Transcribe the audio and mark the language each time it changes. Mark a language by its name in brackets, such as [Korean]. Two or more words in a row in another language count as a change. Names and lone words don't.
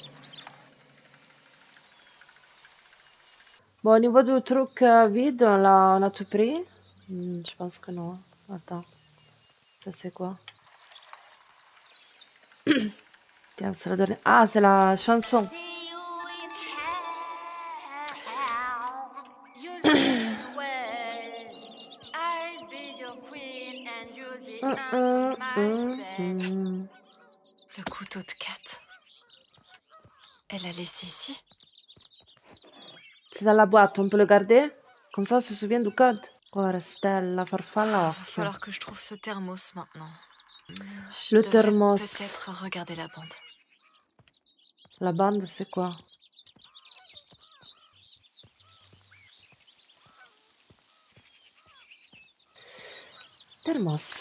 [French] Bon, au niveau du truc vide, on a tout pris? Je pense que non. Attends. Ça, c'est quoi? Tiens, c'est la dernière. Ah, c'est la chanson. [English] See you in hell. You'll fit in well. I'll be your queen and you'll be under my spell. [French] Le couteau de Kat. Elle l'a laissé ici. C'est dans la boîte, on peut le garder? Comme ça, on se souvient du code. [Italian] Ora, stella, farfalla, [French] Va [Italian] occhio. [French] falloir que je trouve ce thermos maintenant. Je Le devrais thermos. peut-être regarder la bande. La bande, c'est quoi? Thermos.